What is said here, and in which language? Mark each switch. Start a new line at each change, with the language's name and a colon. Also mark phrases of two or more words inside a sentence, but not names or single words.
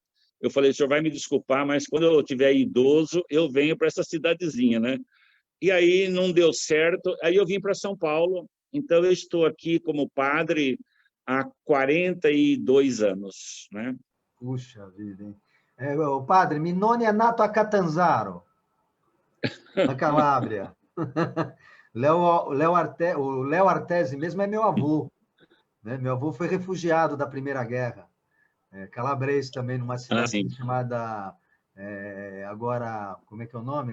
Portuguese: Eu falei: o senhor vai me desculpar, mas quando eu tiver idoso, eu venho para essa cidadezinha, né? E aí não deu certo, aí eu vim para São Paulo. Então eu estou aqui como padre há 42 anos, né? Puxa vida, hein? O padre,
Italian: mi nonno è nato a Catanzaro,
Portuguese: na Calábria. O Léo Artesi mesmo é meu avô, né? Meu avô foi refugiado da Primeira Guerra, calabrese também, numa cidade Sim. chamada, agora, como é que é o nome?